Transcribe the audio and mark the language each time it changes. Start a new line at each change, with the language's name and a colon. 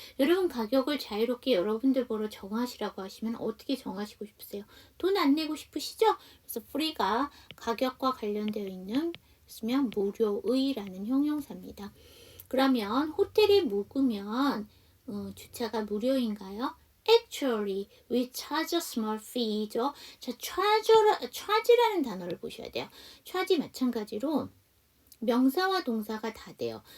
Korean: 여러분 가격을 자유롭게 여러분들 보러 정하시라고 하시면 어떻게 정하시고 싶으세요? 돈 안 내고 싶으시죠? 그래서 free가 가격과 관련되어 있으면 무료의라는 형용사입니다. 그러면 호텔이 묵으면 주차가 무료인가요?
English: Actually, we charge a small fee죠.
Korean: 자, charge라는 단어를 보셔야 돼요. charge 마찬가지로 명사와 동사가 다 돼요.